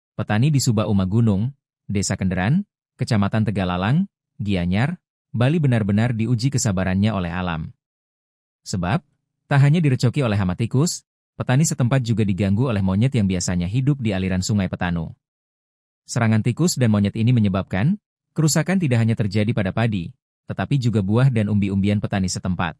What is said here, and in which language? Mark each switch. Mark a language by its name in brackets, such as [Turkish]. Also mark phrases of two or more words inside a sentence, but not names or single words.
[Indonesian] petani di Suba Uma Gunung, Desa Kenderan, Kecamatan Tegalalang, Gianyar, Bali benar-benar diuji kesabarannya oleh alam. Sebab, tak hanya direcoki oleh hama tikus, petani setempat juga diganggu oleh monyet yang biasanya hidup di aliran Sungai Petanu. Serangan tikus dan monyet ini menyebabkan kerusakan tidak hanya terjadi pada padi, tetapi juga buah dan umbi-umbian petani setempat.